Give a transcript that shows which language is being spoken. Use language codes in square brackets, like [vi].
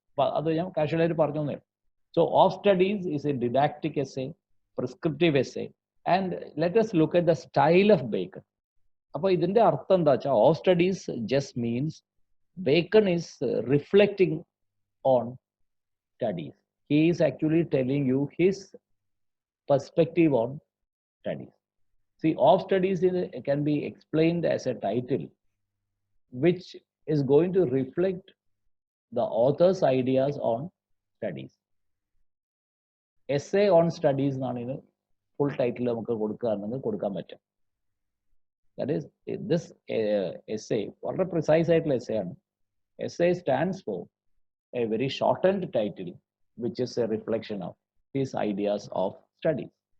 [ml] അപ്പൊ അത് ഞാൻ കാഷ്വലായിട്ട് പറഞ്ഞു തന്നേ. [en] So of studies is a didactic essay, prescriptive essay, and let us look at the style of Bacon. [ml] അപ്പൊ ഇതിന്റെ അർത്ഥം എന്താ വെച്ചാൽ, [en] Of studies just means Bacon is reflecting on studies. He is actually telling you his perspective on studies. See, off studies can be explained as a title which is going to reflect the author's ideas on studies. [ml] Essay on studies എന്നാണ് ഇതിന് full title നമുക്ക് കൊടുക്കുകയാണെങ്കിൽ കൊടുക്കാൻ പറ്റും. [en] That is, this essay [ml] വളരെ precise ആയിട്ടുള്ള essay ആണ്. [en] Essay stands for a very shortened title which is a reflection of his ideas of studies.